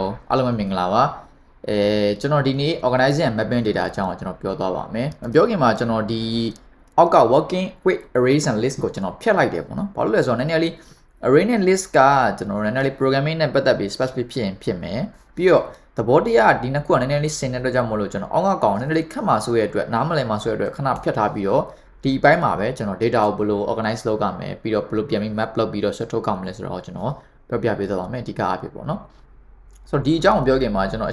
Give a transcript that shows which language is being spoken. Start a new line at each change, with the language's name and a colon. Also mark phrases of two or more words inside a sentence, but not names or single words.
Burmese: အားလုံးပဲမင်္ဂလာပါကျွန်တော်ဒီနေ့
English: organizing and mapping data
Burmese: အကြောင်းကိုကျွန်တော်ပြောသွားပါမယ်မပြောခင်မှာကျွန်တော်ဒီအောက်က
English: working with arrays and list
Burmese: ကိုကျွန်တော်ဖျက်လိုက်တယ်ပေါ့နော်ဘာလို့လဲဆိုတော့နည်းနည်းလေး
English: array and list
Burmese: ကကျွန်တော်နည်းနည်းလေး programming နဲ့ပတ်သက်ပြီး specific ဖြစ်မယ်ပြီးတော့သဘောတရားဒီနှစ်ခုကနည်းနည်းလေးဆင်တဲ့အတွက်ကြောင့်မလို့ကျွန်တော်အောက်ကကောင် နည်းနည်းလေးခက်မှဆိုရတဲ့အတွက်နားမလည်မှဆိုရတဲ့အတွက်ခဏဖျက်ထားပြီးတော့ဒီအပိုင်းမှာပဲကျွန်တော် data ကိုဘယ်လို organize လုပ်ရမလဲပြီးတော့ဘယ်လိုပြန်ပြီး map လုပ်ပြီးတော့ set ထုတ်ကောက်မလဲဆိုတော့ကျွန်တော်ပြောပြပေးသွားပါမယ်အဓိကအဖြစ်ပေါ့နော်ဆိုတော့ဒီအကြောင်းကိုပြောခင်မှာကျွန်တော်အ